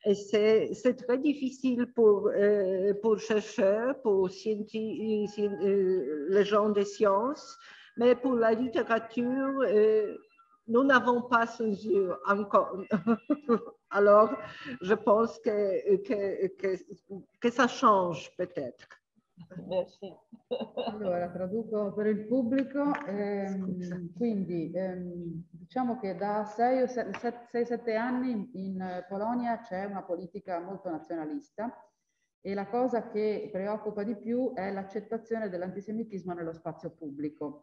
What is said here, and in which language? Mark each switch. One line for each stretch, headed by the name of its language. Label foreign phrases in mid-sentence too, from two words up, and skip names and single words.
French: Et c'est très difficile pour chercheurs, pour les gens des sciences, mais pour la littérature, nous n'avons pas censure encore. Alors, je pense que ça change peut-être. Merci.
Italian: Allora, traduco per il pubblico. Quindi, diciamo che da 6-7 anni in Polonia c'è una politica molto nazionalista e la cosa che preoccupa di più è l'accettazione dell'antisemitismo nello spazio pubblico.